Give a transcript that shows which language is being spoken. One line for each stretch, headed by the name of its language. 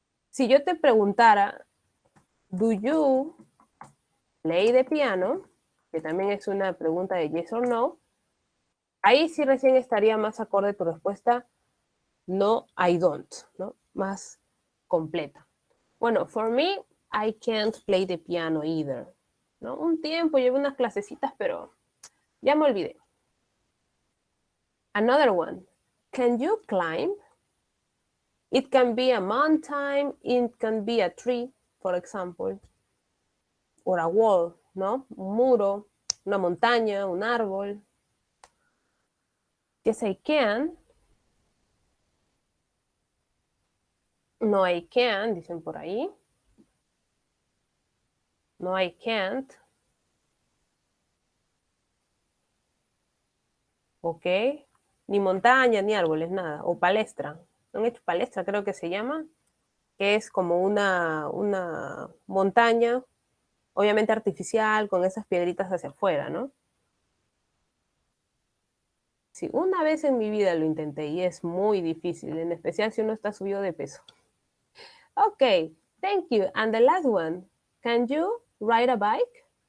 Spanish: Si yo te preguntara,
English: do you play the piano,
Spanish: que también es una pregunta de
English: yes or no,
Spanish: ahí sí recién estaría más acorde tu respuesta,
English: no, I don't,
Spanish: ¿no? Más completa. Bueno,
English: for me, I can't play the piano either, ¿no?
Spanish: Un tiempo llevé unas clasecitas, pero ya me olvidé.
English: Another one, can you climb? It can be a mountain, it can be a tree, for example, or a wall, ¿no?
Spanish: Un muro, una montaña, un árbol.
English: Yes, I can. No, I can,
Spanish: dicen por ahí.
English: No, I can't. Ok.
Spanish: Ni montaña, ni árboles, nada. O palestra. Han hecho palestra, creo que se llama, que es como una montaña, obviamente artificial, con esas piedritas hacia afuera, ¿no? Sí, una vez en mi vida lo intenté y es muy difícil, en especial si uno está subido de peso.
English: Ok, thank you. And the last one, can you ride a bike?